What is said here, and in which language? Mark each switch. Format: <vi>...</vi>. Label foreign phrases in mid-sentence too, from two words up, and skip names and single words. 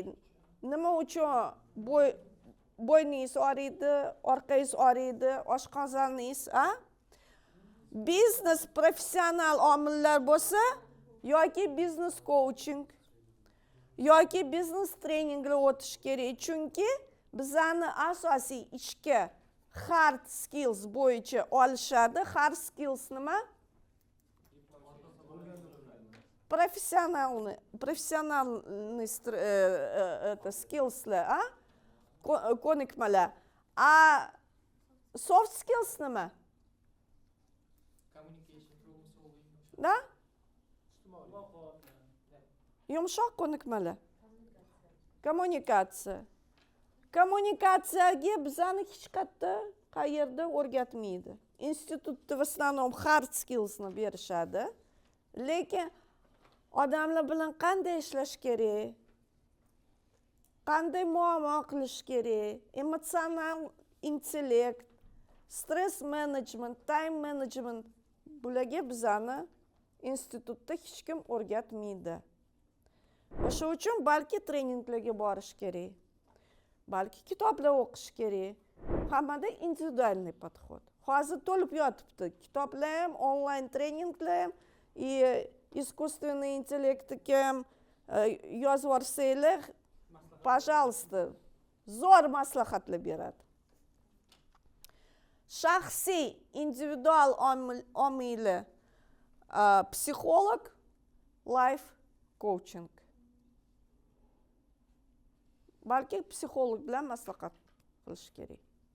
<uz>Nima uchun bo'yningiz og'riydi, orqangiz og'riydi, oshqozoningiz, Biznes professional omillar bo'lsa, yoki biznes coaching, yoki biznes treninglar o'tish kerak. Chunki bizani asosiy ishga</uz> <en>hard skills</en> <uz>bo'yicha olishadi.</uz> <en>Hard skills</en> <uz>nima? Professionalniy skillslar, ko'nikmalar.</uz> <en>Soft skills</en> <uz>nima? Da? Yumshoq ko'nikmalar. Kommunikatsiya. Kommunikatsiyaga bizani hech qayerda o'rgatmaydi. Institutda</uz> <ru>в основном</ru> <en>hard skillsni</en> <uz>berishadi. Lekin odamlar bilan qanday ishlash kerak? Qanday muomala qilish kerak? Emotsional intellekt,</uz> <en>stress management, time management</en> <uz>bularga bizani institutda hech kim o'rgatmaydi. O'sha uchun balki treninglarga borish kerak. Balki kitoblar o'qish kerak. Hammada</uz> <ru>индивидуальный подход.</ru> <uz>Hozir to'lib yotibdi. Kitoblar ham, onlayn treninglar ham,</uz> <ru>искусственный интеллектga</ru> <uz>ham yozib yuborsanglar, пожалуйста, zo'r maslahatlar beradi. Shaxsiy, individual omili psixolog,</uz> <en>life coaching.</en> <uz>Balki psixolog bilan maslahat qilish kerak.</uz>